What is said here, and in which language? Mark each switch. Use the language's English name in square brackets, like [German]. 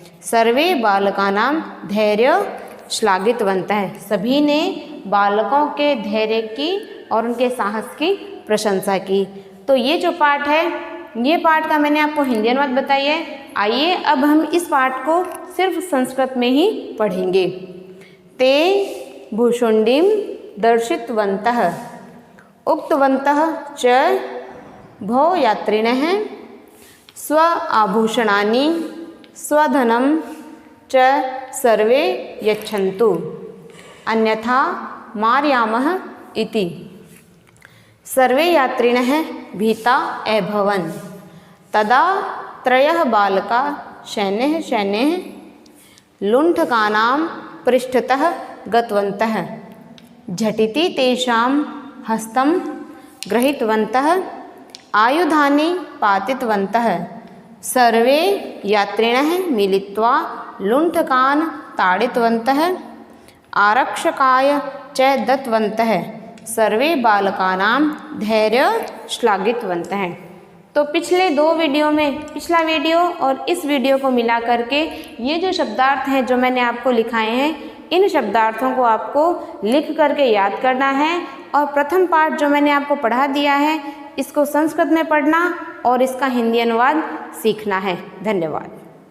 [Sanskrit] सर्वे बालकानां धैर्य श्लाघितवन्तः, [Hindi] सभी ने बालकों के धैर्य की और उनके साहस की प्रशंसा की। तो ये जो पाठ है, ये पाठ का मैंने आपको हिंदी अनुवाद बताई है। आइए अब हम इस पाठ को सिर्फ संस्कृत में ही पढ़ेंगे। [Sanskrit] ते भुशुंडिम दर्शितवन्तः उक्तवन्तः च, भो यात्रिणः स्व आभूषणानि स्वधनं च सर्वे यच्छन्तु अन्यथा मारयामः इति। सर्वे यात्रिणः भीता अभवन्। तदा त्रयः बालका शनैः लुण्ठकानां पृष्ठतः गतवन्तः। झटिति तेषां हस्तं गृहीतवन्तः, आयुधानि पातितवन्तः। सर्वे यात्रिणः मिलित्वा लुण्ठकान् ताडितवन्तः, आरक्षकाय च दत्तवन्तः। सर्वे बालकानां धैर्य श्लाघितवन्तः। [Hindi] तो पिछले दो वीडियो में, पिछला वीडियो और इस वीडियो को मिला करके ये जो शब्दार्थ हैं जो मैंने आपको लिखाए हैं, इन शब्दार्थों को आपको लिख करके याद करना है। और प्रथम पाठ जो मैंने आपको पढ़ा दिया है, इसको संस्कृत में पढ़ना और इसका हिंदी अनुवाद सीखना है। धन्यवाद।